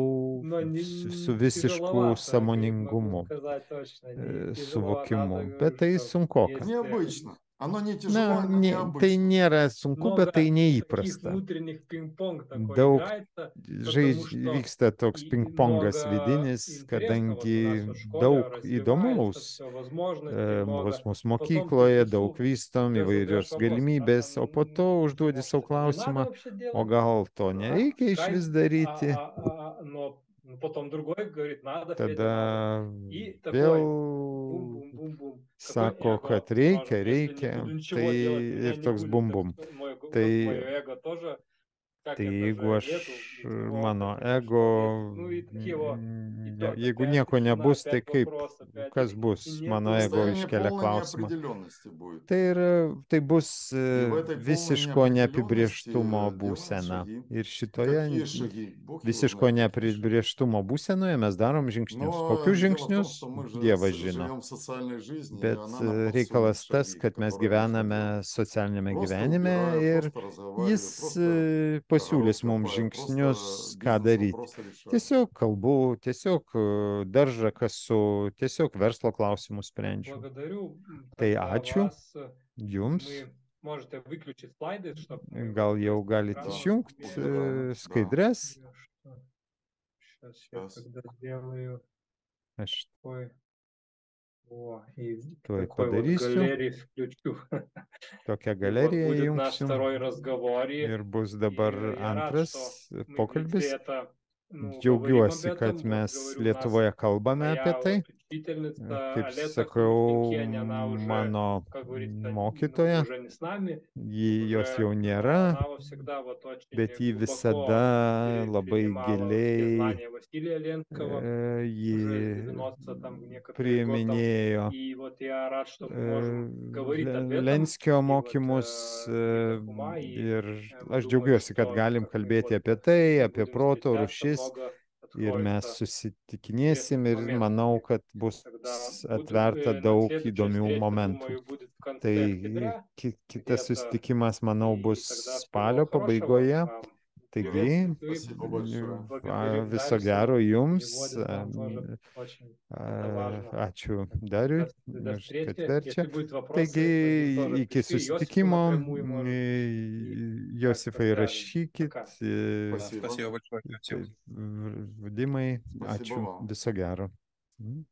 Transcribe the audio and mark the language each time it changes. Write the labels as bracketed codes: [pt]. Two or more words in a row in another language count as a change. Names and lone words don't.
[lt] darau [ru] Но [lt] su visišku [ru] тяжеловато, могу [lt] sąmoningumu, [ru] сказать точно, не тяжело, надо, [lt] suvokimu. Bet [ru] говорю, [lt] tai [ru] что [lt] sunkoka. [ru] есть Необычно. Оно не [lt] Na, [ru] тяжело, оно [lt] tai [ru] необычно. [lt] nėra sunku, bet tai [ru] много таких [lt] neįprasta. [ru] внутренних пинг-понг такой [lt] Daug [ru] играется, потому что [lt] vyksta toks [ru] и [lt] pingpongas [ru] много [lt] vidinis, [ru] интересного. Вот у нас [lt] kadangi [ru] в школе [lt] daug [ru] развивается [lt] įdomaus [ru] все, возможностей [lt] pas [ru] много. [lt] mus [ru] Потом ты [lt] mokykloje, daug [ru] часу [lt] vystom [ru] себе задаешь [lt] įvairios [ru] вопрос, [lt] galimybės, o po to užduodi [ru] может, [lt] savo [ru] это не надо [lt] klausimą, [ru] вообще [lt] o [ru] делать, [lt] gal to nereikia iš vis daryti. [ru] но потом другой говорит, надо, Федя, надо. [lt] Tada [ru] И такой [lt] vėl [ru] бум-бум-бум-бум. Какой [lt] sako, kad [ru] эго [lt] reikia, [ru] может, если не [lt] reikia, [ru] буду ничего делать, [lt] tai [ru] меня [lt] ir [ru] не [lt] toks [ru] будет, так [lt] bum-bum. [ru] мое [lt] Tai [ru] эго тоже, как это [lt] jeigu [ru] же [lt] aš, [ru] нету, ведь его [lt] mano [ru] как это что, нет. [lt] ego, [ru] Ну и такие вот, и [lt] jeigu [ru] опять [lt] nieko [ru] тишина, [lt] nebus, tai [ru] опять [lt] kaip, [ru] вопрос, опять, [lt] kas [ru] и [lt] bus, mano [ru] нету, [lt] ego [ru] Состояние [lt] iškelia [ru] полной [lt] klausimą. [ru] неопределенности будет. [lt] Tai bus [ru] И в этой полной [lt] visiško [ru] неопределенности [lt] neapibrieštumo [ru] делаем [lt] būsena. [ru] шаги. [lt] Ir [ru] Какие [lt] šitoje [ru] шаги? Бог его [lt] visiško [ru] знает, какие шаги. [lt] neapibrieštumo būsenoje mes darom žingsnius. [ru] Но [lt] Kokius [ru] дело в том, [lt] žingsnius? [ru] что мы же [lt] Dievas žino. [ru] живем в социальной жизни, и [lt] Bet [ru] она нам подсовывает [lt] reikalas tas, [ru] шаги, [lt] kad mes [ru] которые нужно [lt] gyvename [ru] делать. [lt] socialinėme [ru] Просто [lt] gyvenime [ru] убираю, [lt] ir [ru] просто разговариваю, [lt] jis [ru] просто [lt] pasiūlys [ru] огород [lt] mums [ru] копаю, [lt] žingsnius, [ru] просто [lt] ką daryti. [ru] бизнес-вопросы решаю. [lt] Tiesiog kalbu, tiesiog daržą kasu, tiesiog verslo klausimus sprendžiu. [ru] благодарю [lt] Tai [ru] тогда [lt] ačiū [ru] вас. [lt] jums. [ru] Мы можете выключить слайды, чтобы мы [lt] Gal [ru] вот [lt] jau [ru] вместе [lt] galite [ru] экраном [lt] išjungti [ru] убираем, да. [lt] skaidres. [ru] Сейчас я тогда сделаю [lt] Aš [ru] такой И [lt] Tuoj [ru] такой вот [lt] padarysiu. [ru] галереей включу. [lt] Tokią [ru] И вот [lt] galeriją [ru] будет наш [lt] įjungsiu. [ru] второй разговор. [lt] Ir bus dabar [ru] Я рад, [lt] antras [ru] что мы в [lt] pokalbis. [ru] Литве это, говорим об [lt] Džiaugiuosi, kad [ru] этом. Вот, [lt] mes [ru] говорю, у нас [lt] Lietuvoje kalbame apie [ru] моя [lt] tai. [ru] вот учительница [lt] Kaip [ru] Алета [lt] sakau, [ru] Крупникенė, она уже, [lt] mano [ru] как говорится, [lt] mokytoja, [ru] уже не с нами, [lt] jos [ru] уже, [lt] jau [ru] но [lt] nėra, [ru] она всегда вот очень [lt] bet ji [ru] глубоко [lt] visada labai [ru] перенимала все [lt] giliai [ru] знания Василия Ленского уже [lt] ji [ru] 90 там некоторые год там. [lt] priiminėjo [ru] И вот я рад, что мы можем говорить об этом. [lt] Lenskio [ru] И вот [lt] mokymus [ru] Никита Фома, и [lt] ir [ru] мы [lt] aš [ru] думаем, [lt] džiaugiuosi, kad [ru] что [lt] galim [ru] как мы [lt] kalbėti [ru] вот [lt] apie tai, [ru] мы [lt] apie [ru] будем [lt] proto [ru] встречаться, [lt] rūšis [ru] много [lt] ir mes [ru] откроется [lt] susitikinėsim ir [ru] интересных [lt] manau, [ru] моментов. [lt] kad bus [ru] Тогда [lt] atverta [ru] на [lt] daug [ru] следующая [lt] įdomių [ru] встреча, [lt] momentų. [ru] думаю, будет в конце [lt] Tai [ru] октября [lt] kitas [ru] где-то. [lt] susitikimas, manau, [ru] И [lt] bus [ru] тогда всего [lt] spalio [ru] хорошего [lt] pabaigoje. [ru] вам. [lt] Taigi, [ru] Приветствую и Спасибо большое. благодарю [lt] viso [ru] Dariusa, [lt] gero jums. [ru] переводит нам тоже очень это важно. [lt] Ačiū Dariui, [ru] До [lt] kad [ru] встречи. [lt] verčia. [ru] Если будут вопросы, [lt] Taigi, [ru] Вадим, тоже [lt] iki [ru] пиши. Йосифу [lt] susitikimo, [ru] напрямую, может быть, и [lt] Josifai, [ru] как-то [lt] rašykit. [ru] Пока. Спасибо. Спасибо большое. [lt] Vadimai, [ru] Спасибо [lt] ačiū, [ru] вам. [lt] viso gero.